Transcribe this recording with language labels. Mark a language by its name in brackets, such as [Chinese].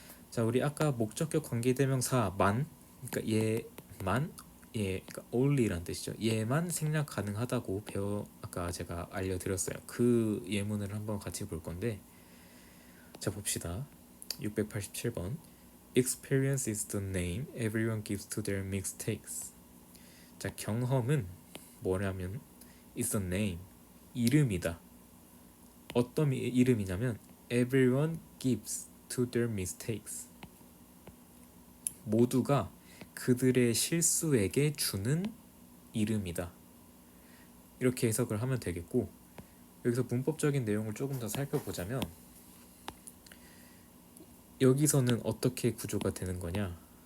[Korean] 자, 우리 아까 목적격 관계대명사 만, 그러니까 얘만, 그러니까 only란 뜻이죠. 얘만 생략 가능하다고 아까 제가 알려드렸어요. 그 예문을 한번 같이 볼 건데, 자 봅시다. 687번. [English] Experience is the name everyone gives to their mistakes. [Korean] 자, 경험은 뭐냐면 [English] is the name, [Korean] 이름이다. 어떤 이름이냐면 [English] everyone gives to their mistakes. [Korean] 모두가 그들의 실수에게 주는 이름이다. 이렇게 해석을 하면 되겠고, 여기서 문법적인 내용을 조금 더 살펴보자면 여기서는 어떻게 구조가 되는 거냐?